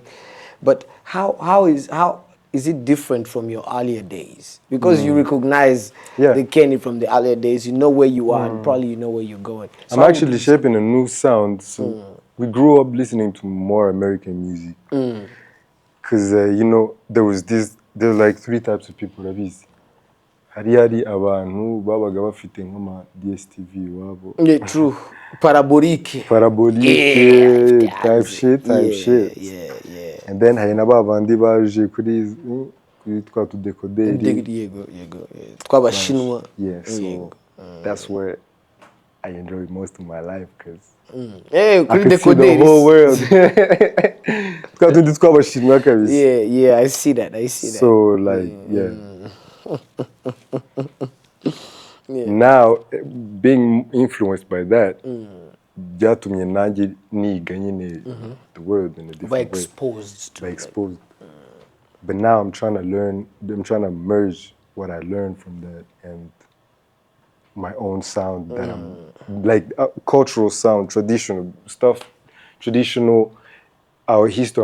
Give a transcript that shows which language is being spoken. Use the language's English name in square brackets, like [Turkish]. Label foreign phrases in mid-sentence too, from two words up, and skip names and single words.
[English] But how is it different from your earlier days? Because you recognize Yeah. the Kenny from the earlier days, you know where you are and probably you know where you're going. So I'm how would actually you shaping a new sound. So we grew up listening to more American music. Because, you know, there were like three types of people. [Kinyarwanda] Hari abantu babaga bafite nk'ama DSTV iwabo. [English] Yeah, true. Parabolique. Parabolique type shit. Yeah. And then [Kinyarwanda] hari na babandi baje kuri twa tudekoderi. Yego. Tw'Abashinwa. [English] Yeah, so that's where I enjoy most of my life because Hey, I kuri could see the whole world. [Kinyarwanda] Twa tundi tw'Abashinwa kabisa. [English] Yeah, I see that. So like, yeah. Now, being influenced by that, [Kinyarwanda] byatumye nanjye niga nyine [English] the world in a different way. Exposed to By exposed. But now I'm trying to merge what I learned from that and my own sound that I'm like cultural sound, traditional stuff, our history.